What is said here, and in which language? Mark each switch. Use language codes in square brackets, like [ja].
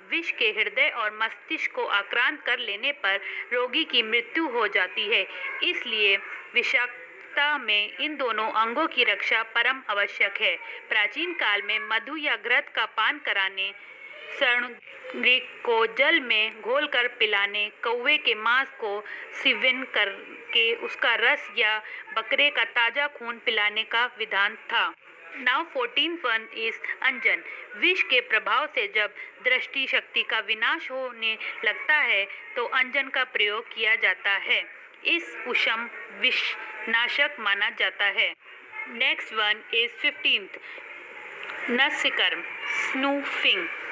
[hi] विष के हृदय और मस्तिष्क को आक्रांत कर लेने पर रोगी की मृत्यु हो जाती है, इसलिए विषाक्तता में इन दोनों अंगों की रक्षा परम आवश्यक है। प्राचीन काल में मधु या घृत का पान कराने, सरणग्रीक को जल में घोलकर पिलाने, कौवे के मांस को सिवन करके उसका रस या बकरे का ताजा खून पिलाने का विधान था। [en] Now 14th one is anjan. [hi] विष के प्रभाव से जब दृष्टि शक्ति का विनाश होने लगता है तो अंजन का प्रयोग किया जाता है। इस उषम विषनाशक माना जाता है। [en] Next one is 15th nasyakarma, snuffing.